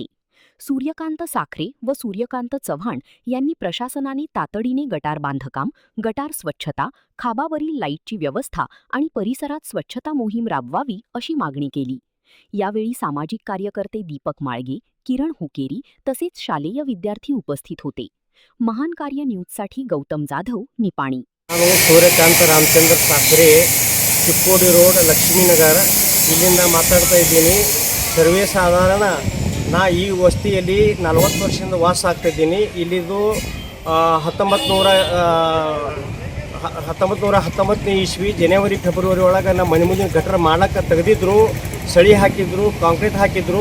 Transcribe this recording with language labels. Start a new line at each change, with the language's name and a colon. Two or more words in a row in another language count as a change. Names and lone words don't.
Marathi: सूर्यकांत साखरे व सूर्यकांत चव्हाण यांनी प्रशासनाने तातडीने गटार बांधकाम, गटार स्वच्छता, खांबावरील लाईटची व्यवस्था आणि परिसरात स्वच्छता मोहीम राबवावी अशी मागणी केली. यावेळी सामाजिक कार्यकर्ते दीपक माळगे, किरण हुकेरी तसेच शालेय विद्यार्थी उपस्थित होते. महान कार्य न्यूजसाठी गौतम जाधव, निपाणी.
Kannada: ನಾನು ಸೂರ್ಯಕಾಂತ ರಾಮಚಂದ್ರ ಸಾಕ್ರೆ, ಚಿಕ್ಕೋಡಿ ರೋಡ್, ಲಕ್ಷ್ಮೀನಗರ ಇಲ್ಲಿಂದ ಮಾತಾಡ್ತಾ ಇದ್ದೀನಿ. ಸರ್ವೇ ಸಾಧಾರಣ ನಾ ಈ ವಸ್ತಿಯಲ್ಲಿ 40 ವರ್ಷದಿಂದ ವಾಸ ಆಗ್ತಾಯಿದ್ದೀನಿ. ಇಲ್ಲಿದು 1919 ಇಸ್ವಿ ಜನವರಿ ಫೆಬ್ರವರಿ ಒಳಗೆ ನಮ್ಮ ಮನೆ ಮುಂದಿನ ಗಟರ್ ಮಾಡಕ್ಕೆ ತೆಗೆದಿದ್ರು, ಸಳಿ ಹಾಕಿದ್ರು, ಕಾಂಕ್ರೀಟ್ ಹಾಕಿದ್ರು.